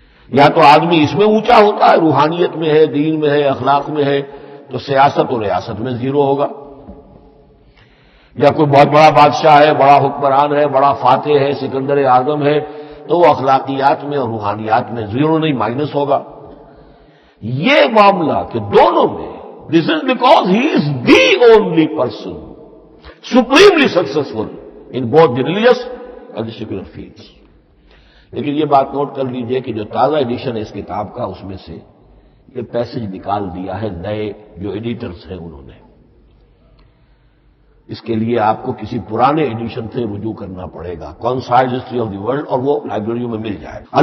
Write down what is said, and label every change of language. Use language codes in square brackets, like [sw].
[ur] یا تو آدمی اس میں اونچا ہوتا ہے، روحانیت میں ہے، دین میں ہے، اخلاق میں ہے، تو سیاست اور ریاست میں زیرو ہوگا. یا کوئی بہت بڑا بادشاہ ہے، بڑا حکمران ہے، بڑا فاتح ہے، سکندر اعظم ہے، تو وہ اخلاقیات میں اور روحانیات میں زیرو نہیں، مائنس ہوگا. یہ معاملہ کہ دونوں میں [en] This is because he is the only person supremely successful in both the religious and the secular fields. [ur] لیکن یہ بات نوٹ کر لیجئے کہ جو تازہ ایڈیشن ہے اس کتاب کا، اس میں سے یہ پیسج نکال دیا ہے نئے جو ایڈیٹرز ہیں انہوں نے. اس کے لیے آپ کو کسی پرانے ایڈیشن سے رجوع کرنا پڑے گا، concise history of the world, اور وہ لائبریریوں میں مل جائے گا.